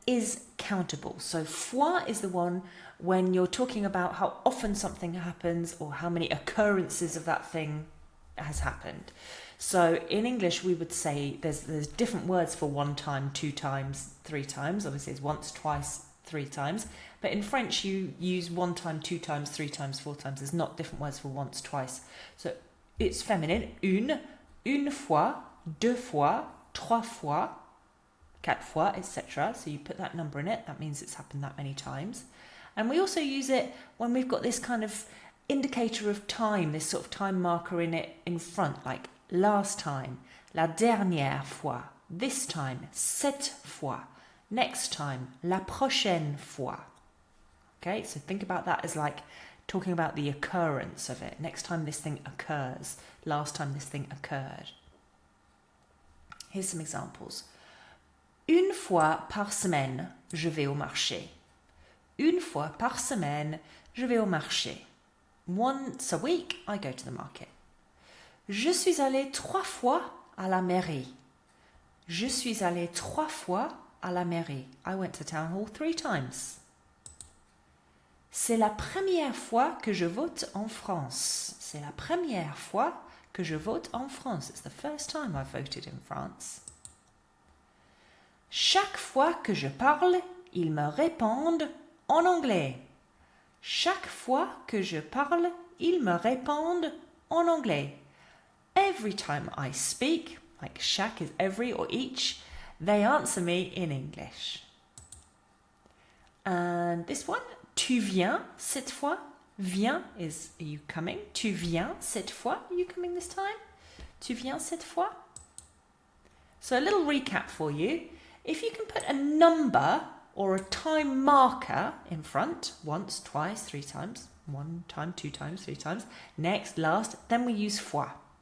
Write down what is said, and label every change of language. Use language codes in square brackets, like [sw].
[en] is countable. So fois is the one when you're talking about how often something happens or how many occurrences of that thing has happened. So in English we would say there's different words for one time, two times, three times. Obviously it's once, twice, three times. But in French you use one time, two times, three times, four times. There's not different words for once, twice. So it's feminine. [fr] Une fois, deux fois, trois fois, quatre fois, etc. [en] So you put that number in it. That means it's happened that many times. And we also use it when we've got this kind of indicator of time, this sort of time marker in it in front, like last time, [fr] la dernière fois, [en] this time, [fr] cette fois, [en] next time, [fr] la prochaine fois. [en] Okay, so think about that as like talking about the occurrence of it. Next time this thing occurs, last time this thing occurred. Here's some examples. [fr] Une fois par semaine, je vais au marché. Une fois par semaine, je vais au marché. [en] Once a week, I go to the market. [fr] Je suis allé 3 fois à la mairie. Je suis allé 3 fois à la mairie. [en] I went to town hall 3 times. [fr] C'est la première fois que je vote en France. C'est la première fois que je vote en France. [en] It's the first time I've voted in France. [fr] Chaque fois que je parle, ils me répondent en anglais. Chaque fois que je parle, ils me répondent en anglais. [en] Every time I speak, like chaque is every or each, they answer me in English. And this one, [fr] tu viens cette fois. [en] Viens is, are you coming? [fr] Tu viens cette fois. [en] Are you coming this time? [fr] Tu viens cette fois. [en] So a little recap for you. If you can put a number or a time marker in front, once, twice, 3 times, 1 time, 2 times, 3 times, next, last, then we use fois.